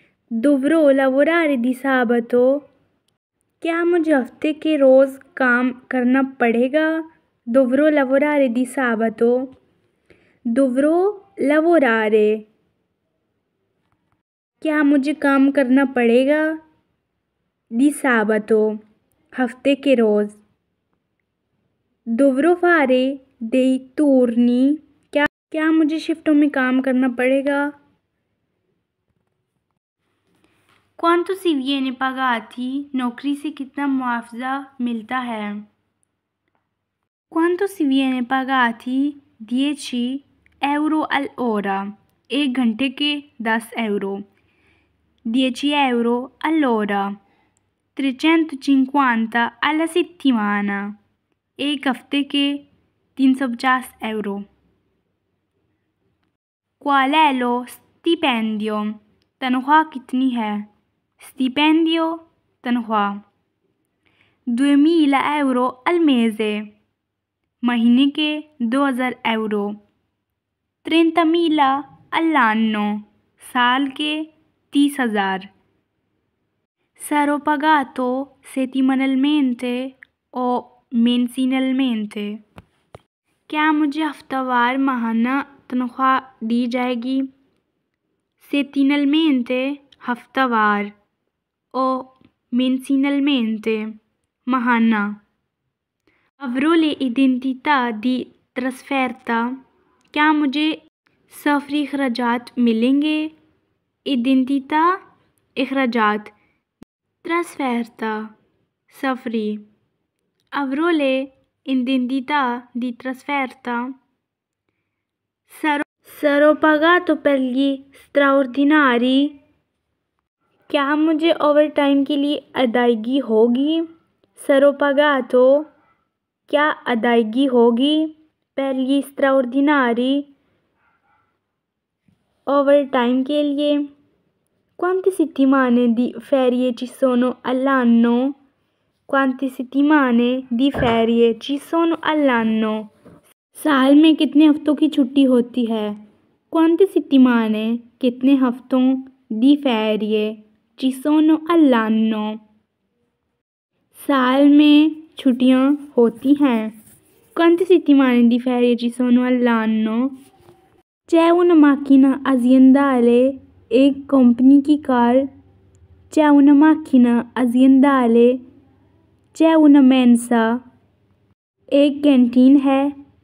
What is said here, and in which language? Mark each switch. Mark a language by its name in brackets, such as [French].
[Italian] dovrò lavorare di sabato [Hindi] क्या मुझे हफ्ते के रोज़ काम करना पड़ेगा। [Italian] dovrò lavorare di sabato dovrò lavorare [Hindi] क्या मुझे काम करना पड़ेगा [Italian] di sabato [Hindi] हफ्ते के रोज़। [Italian] dovrò fare dei turni [Hindi] क्या मुझे शिफ्टों में काम करना पड़ेगा। [Italian] quanto si viene pagati [Hindi] नौकरी से कितना मुआवजा मिलता है। [Italian] quanto si viene pagati 10 euro all'ora [Hindi] एक घंटे के [Italian] 10 euro। 10 euro all'ora 350 alla settimana [Hindi] एक हफ्ते के [Italian] 350 euro। qual è lo stipendio [Hindi] तनख्वाह कितनी है। [Italian] stipendio तनख्वाह। 2000 euro al mese [Hindi] महीने के [Italian] 2000 euro। 30.000 all'anno [Hindi] साल के [Italian] 30,000। sarò pagato settimanalmente o mensilmente [Hindi] क्या मुझे हफ्तावार माहाना तनख्वाह दी जाएगी। [Italian] settimanalmente हफ्तावार o mensilmente माहाना। avrò le identità di trasferta [Hindi] क्या मुझे सफरी अखराजात मिलेंगे। [Italian] identità अखराजात trasferta सफरी। avrò le identità di trasferta sarò pagato per gli straordinari [Hindi] क्या मुझे ओवर टाइम के लिए अदायगी होगी। [Italian] sarò pagato [Hindi] क्या अदायगी होगी [Italian] per gli straordinari [Hindi] over time के लिए। [Italian] quante settimane di ferie ci sono all'anno Quante settimane di ferie ci sono all'anno? [Hindi] साल में कितने हफ्तों की छुट्टी होती है? [Italian] Quante settimane [Hindi] कितने हफ्तों [Italian] di ferie ci sono all'anno? [Hindi] साल में छुट्टियाँ होती हैं। [Italian] Quante settimane di ferie ci sono all'anno? C'è una macchina aziendale, [Hindi] एक कंपनी की car. [Italian] C'è una macchina aziendale, c'è una mensa, [Hindi] एक कैंटीन है।